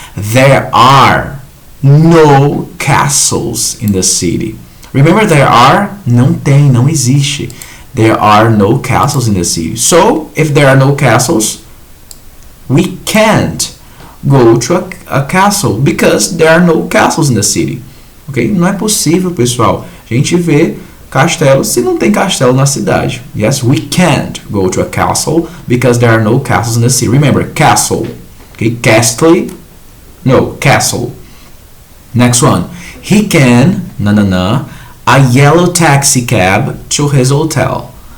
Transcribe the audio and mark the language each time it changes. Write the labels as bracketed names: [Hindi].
[English] There are no castles in the city. Remember there are? [Portuguese] Não tem, não existe. [English] There are no castles in the city. So, if there are no castles, we can't go to a castle because there are no castles in the city. Ok? [Portuguese] Não é possível, pessoal, a gente ver castelo se não tem castelo na cidade. [English] Yes, we can't go to a castle because there are no castles in the city. Remember, castle. Okay? Castle. No, castle. Next one. He can, a yellow taxi cab to his hotel.